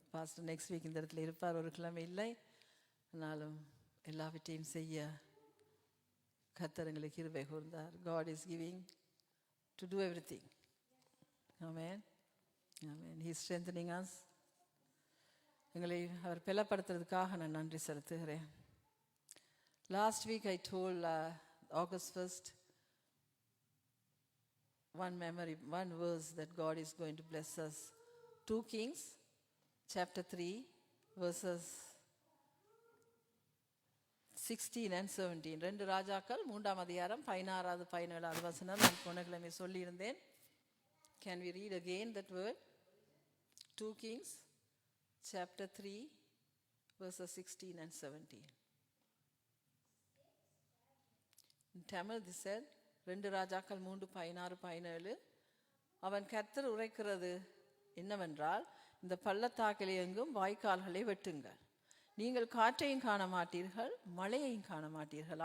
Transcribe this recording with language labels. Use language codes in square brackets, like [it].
[en] Pastor next week [ta] இந்த இடத்துல இருப்பார். ஒரு கிழமை இல்லை ஆனாலும் எல்லாவற்றையும் செய்ய கர்த்தர் எங்களுக்கு கிருபை கூர்ந்தார். [en] God is giving to do everything. Amen. Amen. He is strengthening us. [ta] எங்களை அவர் பலப்படுத்துறதுக்காக நான் நன்றி செலுத்துகிறேன். [en] Last week I told August 1st one verse that God is going to bless us. 2 Kings chapter 3 verses 16 and 17. [ta] 2 ராஜாக்கள் 3ஆம் அதிகாரம் 16வது 17வது வசனம் நான் போன கிழமை சொல்லியிருந்தேன். [en] Can we read again that word? 2 Kings chapter 3 verses 16 and 17. In Tamil this said, 2 ராஜாக்கள் 3:16-17. [ta] அவன் கர்த்தர் உரைக்கிறது என்னவென்றால், இந்த பள்ளத்தாக்கிலே எங்கும் வாய்க்கால்களை வெட்டுங்கள். நீங்கள் காற்றையும் காண மாட்டீர்கள், மழையையும் காண மாட்டீர்கள்.